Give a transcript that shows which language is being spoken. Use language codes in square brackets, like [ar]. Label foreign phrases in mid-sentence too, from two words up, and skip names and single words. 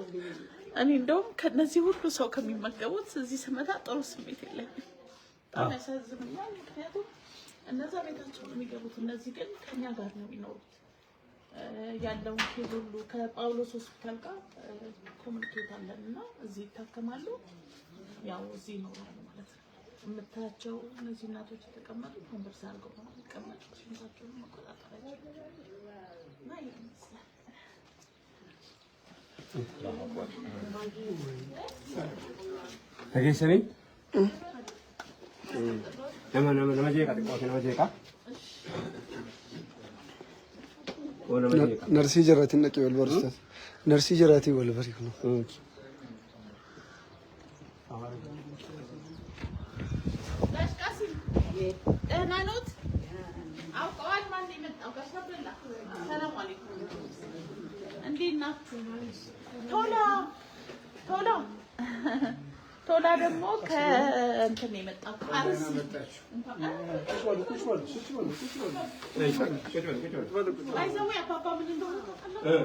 [am] እኔ እንደውም ከነዚህ ሁሉ ሰው ከሚመገቡት እዚህ ስመጣ ጥሩ ስሜት የለኝም። በጣም ያሳዝኑኛል። ምክንያቱም እነዛ ቤታቸው ነው የሚገቡት፣ እነዚህ ግን ከኛ ጋር ነው የሚኖሩት። ያለውን ኬዝ ሁሉ ከጳውሎስ ሆስፒታል ጋር ኮሚኒኬት አለንና እዚህ ይታከማሉ። ያው እዚህ ይኖራሉ ማለት ነው። የምታያቸው እነዚህ እናቶች የተቀመጡት ኮንቨርስ አድርገው ነው የሚቀመጡት። ሽንታቸውን መቆጣጠራቸው እና ይመስላል። [om] Dhageessanii nama jeeqa xiqqoo nama jeeqa. Narsii jiraatiin dhaqee wal barsiisan. Narsii jiraatiin wal barsiifnu. [am] ደህና ኖት? አውቀዋል ማን የመጣው? ጋሽ አብደላ [ar] سلام عليكم። [am] እንዴት ናችሁ? ቶላ ደግሞ ከእንትን የመጣው አርሲ አይዘው አባባ ምን እንደሆነ ታውቃለህ?